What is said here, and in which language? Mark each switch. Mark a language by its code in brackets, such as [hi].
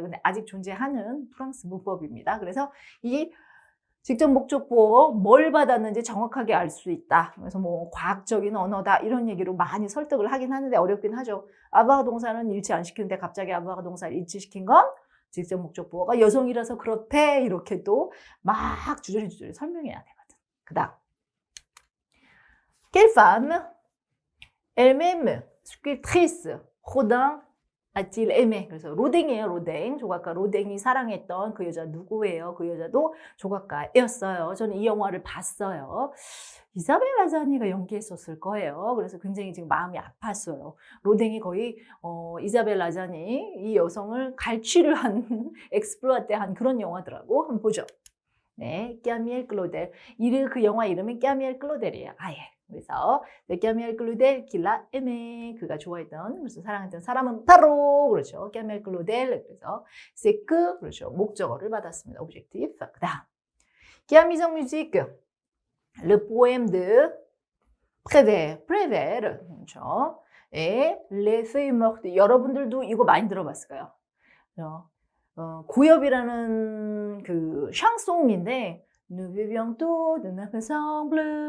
[ko] 근데 아직 존재하는 프랑스 문법입니다. 그래서 이 직접 목적보어 뭘 받았는지 정확하게 알 수 있다. 그래서 뭐 과학적인 언어다 이런 얘기로 많이 설득을 하긴 하는데 어렵긴 하죠. 아바가 동사는 일치 안 시키는데 갑자기 아바가 동사를 일치시킨 건 직접 목적보어가 여성이라서 그렇대 이렇게 또 막 주저리 설명해야 되거든. 그다음 [fr] Quelle femme elle-même sculptrice Rodin a-t-il aimé? [ko] 그래서 로댕이에요. 로댕. 조각가 로댕이 사랑했던 그 여자 누구예요? 그 여자도 조각가였어요. 저는 이 영화를 봤어요. 이사벨 라자니가 연기했었을 거예요. 그래서 굉장히 지금 마음이 아팠어요. 로댕이 거의 이사벨 라자니 이 여성을 갈취를 한 엑스플로아테 한 그런 영화더라고. 한번 보죠. 네, 까미엘 클로델. 그 영화 이름은 까미엘 클로델이에요. 아예. 그래서 까미엘 클로델 길라 에메 그가 좋아했던 그래서 사랑했던 사람은 바로 그렇죠. 까미엘 클로델. 그래서 세크 그렇죠. 목적어를 받았습니다. 오브젝티브. 그다음 [fr] qui a mis en musique le poème de Prévert. Prévert. [ko] 그렇죠. 예, [fr] Les feuilles mortes. [ko] 여러분들도 이거 많이 들어봤을 거예요. 고엽이라는 그 샹송인데 [fr] Nous vivions tous de notre ensemble.